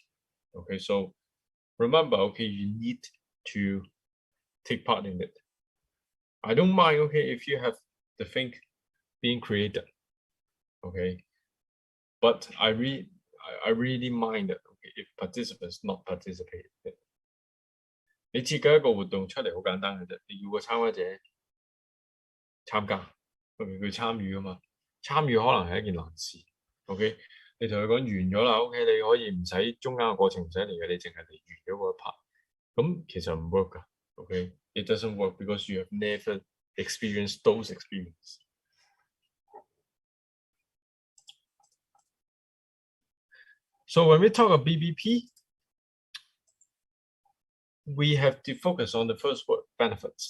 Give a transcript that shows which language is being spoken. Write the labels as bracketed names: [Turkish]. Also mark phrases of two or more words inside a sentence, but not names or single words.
[English] Okay, so remember, okay, you need to take part in it. I don't mind, okay, if you have the thing being created, okay, but I really mind that, okay, if participants not participate in it. [Cantonese] 你設計一個活動出嚟好簡單嘅啫，你要個參加者參加，佢參與啊嘛，參與可能係一件難事。OK， 你同佢講完咗啦 ，OK， 你可以唔使中間嘅過程唔使嚟嘅，你淨係嚟完咗嗰一 part， 咁其實唔 work 㗎。OK， [English] it doesn't work because you have never experienced those experiences. So when we talk about BBP, we have to focus on the first word, benefits.